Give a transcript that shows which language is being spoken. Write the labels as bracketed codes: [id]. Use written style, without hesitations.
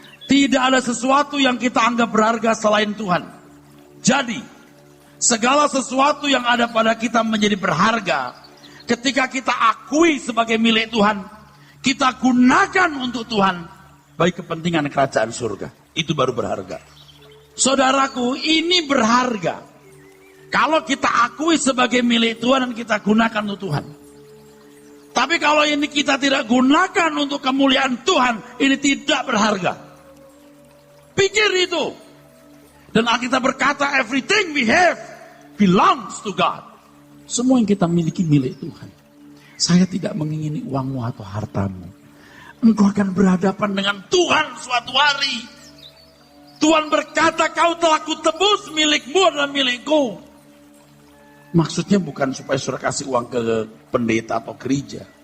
[id] Tidak ada sesuatu yang kita anggap berharga selain Tuhan. Jadi, segala sesuatu yang ada pada kita menjadi berharga, ketika kita akui sebagai milik Tuhan, kita gunakan untuk Tuhan, bagi kepentingan kerajaan surga. Itu baru berharga. Saudaraku, ini berharga. Kalau kita akui sebagai milik Tuhan dan kita gunakan untuk Tuhan. Tapi kalau ini kita tidak gunakan untuk kemuliaan Tuhan, ini tidak berharga. Pikir itu. Dan Alkitab berkata, [en] everything we have belongs to God. [id] Semua yang kita miliki milik Tuhan. Saya tidak mengingini uangmu atau hartamu. Engkau akan berhadapan dengan Tuhan suatu hari. Tuhan berkata, kau telah kutebus, milikmu adalah milikku. Maksudnya bukan supaya saudara kasih uang ke pendeta atau gereja.